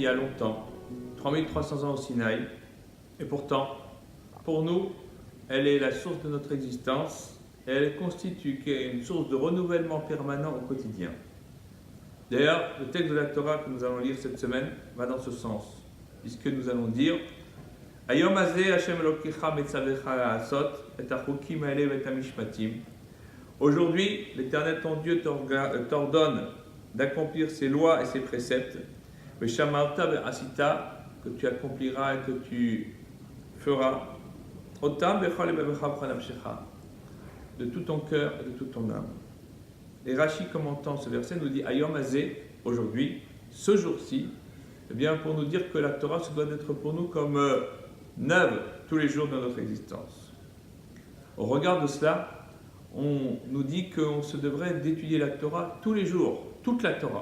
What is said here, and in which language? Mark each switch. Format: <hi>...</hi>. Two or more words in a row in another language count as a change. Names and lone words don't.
<fr>a longtemps, 3300 ans au Sinaï, et pourtant, pour nous, elle est la source de notre existence et elle constitue une source de renouvellement permanent au quotidien. D'ailleurs, le texte de la Torah que nous allons lire cette semaine va dans ce sens, puisque nous allons dire</fr> <he>היום הזה השם אלוקיך מצוך לעשות את החוקים האלה את המשפטים.</he> <fr>Aujourd'hui, l'Éternel ton Dieu t'ordonne d'accomplir ses lois et ses préceptes,</fr> <he>ושמרת ועשית,</he> <fr>que tu accompliras et que tu feras,</fr> <he>אותם בכל לבבך בכל נפשך,</he> <fr>de tout ton cœur et de toute ton âme. Et Rashi, commentant ce verset, nous dit</fr> <he>היום הזה,</he> <fr>aujourd'hui, ce jour-ci, eh bien, pour nous dire que la Torah se doit d'être pour nous comme neuve tous les jours de notre existence. Au regard de cela, on nous dit qu'on se devrait d'étudier la Torah tous les jours, toute la Torah.</fr>